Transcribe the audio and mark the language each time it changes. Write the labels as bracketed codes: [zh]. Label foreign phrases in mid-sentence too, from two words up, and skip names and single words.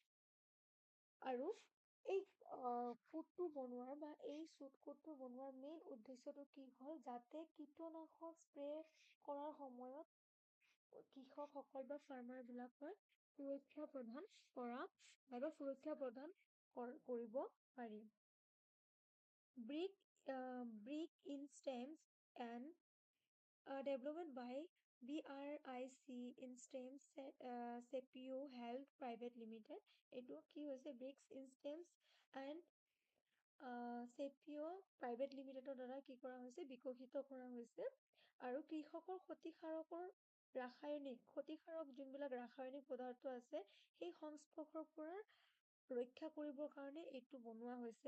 [as] আৰু এই ফুটটো বনোৱাৰ বা এই চুটকুটটো বনোৱাৰ মেইন উদ্দেশ্যটো কি হ'ল? যাতে কীটনাশক স্প্ৰে কৰাৰ সময়ত কৃষকসকল বা ফাৰ্মাৰ বিলাকৰ সুৰক্ষা প্ৰদান কৰা নাইবা সুৰক্ষা প্ৰদান কৰিব পাৰি। [en] Brick in stems and developed by BRIC in stems Sepio Health Private Limited. [as] এইটো কি হৈছে? Bricks in stems and চেপিঅ' প্ৰাইভেট লিমিটেডৰ দ্বাৰা কি কৰা হৈছে? বিকশিত কৰা হৈছে। আৰু কৃষকৰ ক্ষতিকাৰক যোনবিলাক ৰাসায়নিক পদাৰ্থ আছে, সেই সংস্পৰ্শৰ পৰা ৰক্ষা কৰিবৰ কাৰণে এইটো বনোৱা হৈছে।